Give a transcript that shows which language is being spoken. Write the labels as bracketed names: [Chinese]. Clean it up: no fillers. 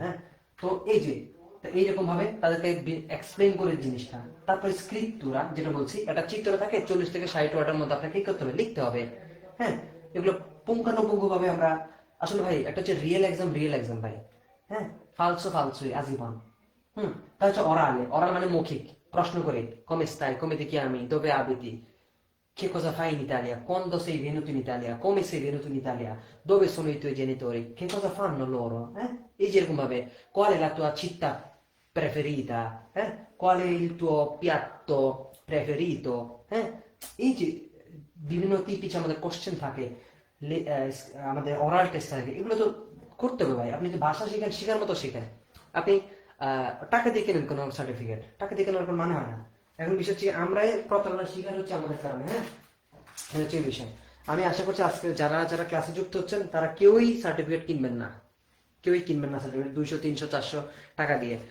[Bangla] হ্যাঁ, তো এইরকম ভাবে তাদেরকে এক্সপ্লেন করে জিনিসটা। তারপরে স্ক্রিপ্টুরা যেটা বলছি, একটা চিত্র থাকে 40 থেকে 60 ওয়ার্ডের মধ্যে, আপনাকে কি করতে হবে, লিখতে হবে। হ্যাঁ, এগুলো পুঙ্খানুপুঙ্খ ভাবে আমরা আসলে ভাই, একটা হচ্ছে রিয়েল এক্সাম ভাই। হ্যাঁ, ফালসুই আজীবন। তা হচ্ছে অরাল মানে মৌখিক, প্রশ্ন করে [Italian] come stai, come ti chiami, dove abiti, che cosa fai in Italia, quando sei venuto in Italia, come sei venuto in Italia, dove sono i tuoi genitori, che cosa fanno loro, [Bangla] এই যেরকম ভাবে, [Italian] qual è la tua città preferita, qual è il tuo piatto preferito, [Bangla] এই যে বিভিন্ন টিপিচ আমাদের question থাকে, আমাদের oral test থাকে, এগুলো তো করতে হবে ভাই। আপনি যে ভাষা শিখেন, শেখার মতো শিখেন। আপনি টাকা দিয়ে কেনেন কোনো সার্টিফিকেট, টাকা দিয়ে কেনার কোনো মানে হয় না। এখন বিষয় হচ্ছে আমরাই প্রতারণার শিকার হচ্ছে আমাদের কারণে। হ্যাঁ, এটা হচ্ছে বিষয়। আমি আশা করছি আজকে যারা যারা ক্লাসে যুক্ত হচ্ছেন, তারা কেউই সার্টিফিকেট কিনবেন না, সার্টিফিকেট 200, 300, 400 টাকা দিয়ে।